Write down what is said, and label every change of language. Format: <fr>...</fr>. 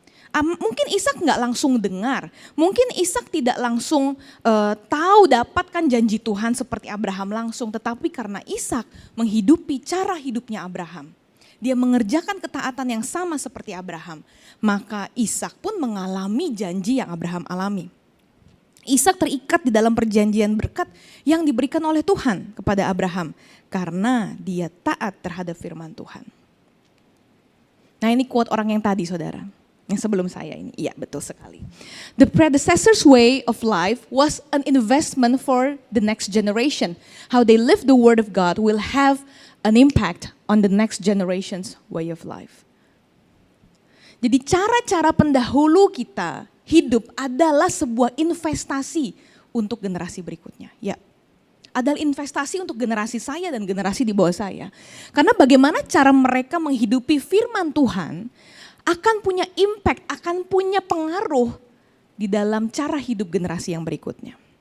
<id>Mungkin Ishak nggak langsung dengar, mungkin Ishak tidak langsung tahu dapatkan janji Tuhan seperti Abraham langsung, tetapi karena Ishak menghidupi cara hidupnya Abraham, dia mengerjakan ketaatan yang sama seperti Abraham, maka Ishak pun mengalami janji yang Abraham alami. Ishak terikat di dalam perjanjian berkat yang diberikan oleh Tuhan kepada Abraham karena dia taat terhadap firman Tuhan. Nah ini quote orang yang tadi saudara. Yang sebelum saya ini, iya betul sekali.</id> <en>The predecessors' way of life was an investment for the next generation. How they live the word of God will have an impact on the next generation's way of life.</en> <id>Jadi cara-cara pendahulu kita hidup adalah sebuah investasi untuk generasi berikutnya. Ya, adalah investasi untuk generasi saya dan generasi di bawah saya. Karena bagaimana cara mereka menghidupi firman Tuhan akan punya impact, akan punya pengaruh di dalam cara hidup generasi yang berikutnya.</id>